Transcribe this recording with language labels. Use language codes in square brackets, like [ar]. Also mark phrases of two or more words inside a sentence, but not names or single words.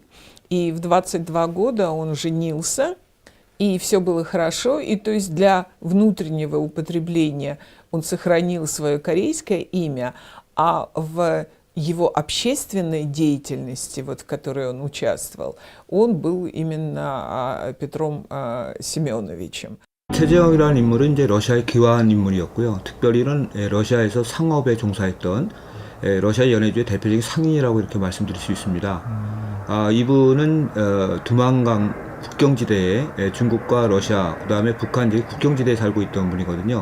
[ru] И в 22 года он женился, и все было хорошо, и то есть для внутреннего употребления он сохранил свое корейское имя, а в его общественной деятельности, в которой он участвовал, он был именно Петром Семеновичем. [ko] 최재형이라는 인물은 이제 러시아의 귀화한 인물이었고요. 특별히는 러시아에서 상업에 종사했던 러시아 연해주의 대표적인 상인이라고 이렇게 말씀드릴 수 있습니다. 이분은 두만강 국경지대에 중국과 러시아, 그다음에 북한 국경지대에 살고 있던 분이거든요.